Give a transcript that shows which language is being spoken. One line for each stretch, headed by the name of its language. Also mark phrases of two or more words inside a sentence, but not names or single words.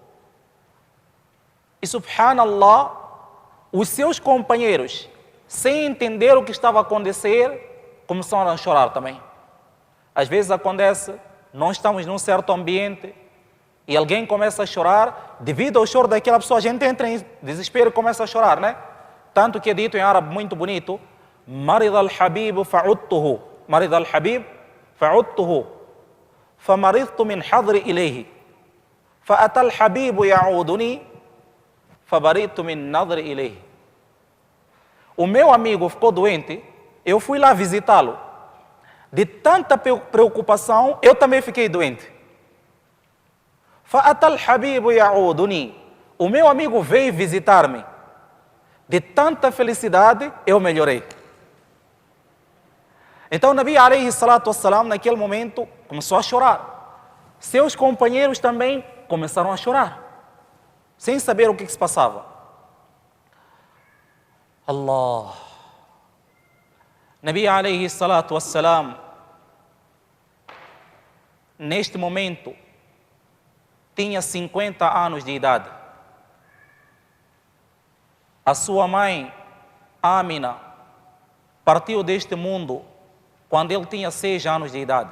Portuguese: E subhanallah, os seus companheiros, sem entender o que estava a acontecer, começaram a chorar também. Às vezes acontece, nós estamos num certo ambiente e alguém começa a chorar, devido ao choro daquela pessoa, a gente entra em desespero e começa a chorar, né? Tanto que é dito em árabe muito bonito:
Arabic: مرض الحبيب فعدته. مرض الحبيب فعدته. فمرضت من حذري إليه. فأتى الحبيب يعودني. فبرئت من نظري إليه.
Portuguese: O meu amigo ficou doente, eu fui lá visitá-lo. De tanta preocupação, eu também fiquei doente.
Arabic: فأتى الحبيب يعودني.
Portuguese: O meu amigo veio visitar-me. De tanta felicidade, eu melhorei. Então, o Nabi
Arabic: عليه الصلاة والسلام,
Portuguese: naquele momento, começou a chorar. Seus companheiros também começaram a chorar, sem saber o que se passava.
Arabic: الله. نبي عليه الصلاة والسلام,
Portuguese: neste momento, tinha 50 anos de idade. A sua mãe, Amina, partiu deste mundo quando ele tinha 6 anos de idade.